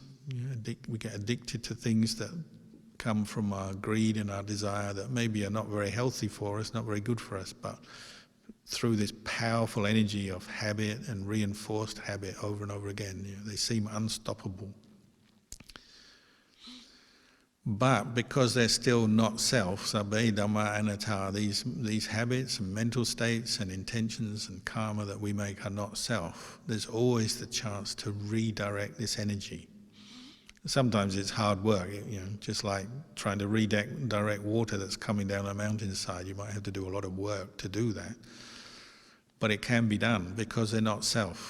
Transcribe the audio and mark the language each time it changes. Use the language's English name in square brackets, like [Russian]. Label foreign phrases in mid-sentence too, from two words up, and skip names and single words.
[English] We get addicted to things that come from our greed and our desire that maybe are not very healthy for us, not very good for us, but through this powerful energy of habit and reinforced habit over and over again, they seem unstoppable. But because they're still not self, [Pali] sabbe dhamma anatta, [English] these habits and mental states and intentions and karma that we make are not self, there's always the chance to redirect this energy. Sometimes it's hard work, just like trying to redirect water that's coming down a mountainside. You might have to do a lot of work to do that. But it can be done because they're not self.